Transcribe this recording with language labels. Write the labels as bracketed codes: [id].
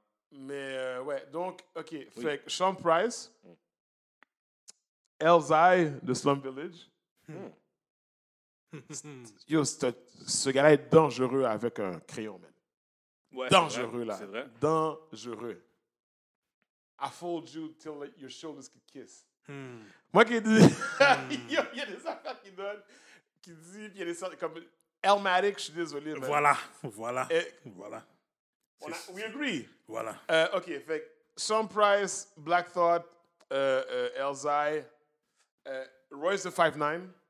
[fr] Mais ouais, donc, OK. Fait que Sean Price, Elzai de Slum Village. Yo, ce gars-là est dangereux avec un crayon, man. Ouais, Dangereux, là. C'est vrai. Dangereux. [en] I fooled you till your shoulders could kiss. [fr] Moi qui dis, il y a des affaires qui donnent, qui dit, puis il y a des sortes comme Elmatic, je suis désolé, man. Voilà. Et- Voilà. [en] We agree. [fr] Voilà. OK, fait que Sean Price, Black Thought, Elzai, Royce the 5'9".